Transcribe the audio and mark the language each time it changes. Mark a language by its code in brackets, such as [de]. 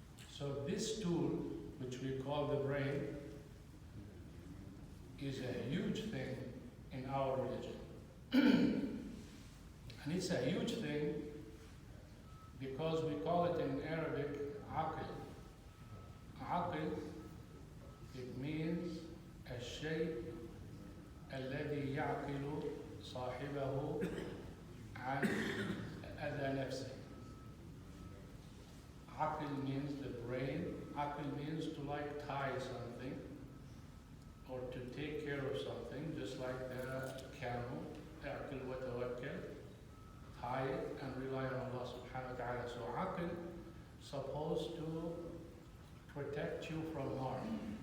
[en] So this tool, which we call the brain, is a huge thing in our religion. And it's a huge thing because we call it in Arabic, عقل. [ar] عقل, [en] it means [ar] الشيء الذي يعقل صاحبه عن أذى نفسه. [en] عقل means the brain. عقل means to like tie something or to take care of something, just like the camel. [ar] اعقل وتوكل. [en] Tie it and rely on Allah subhanahu wa ta'ala. So عقل supposed to protect you from harm.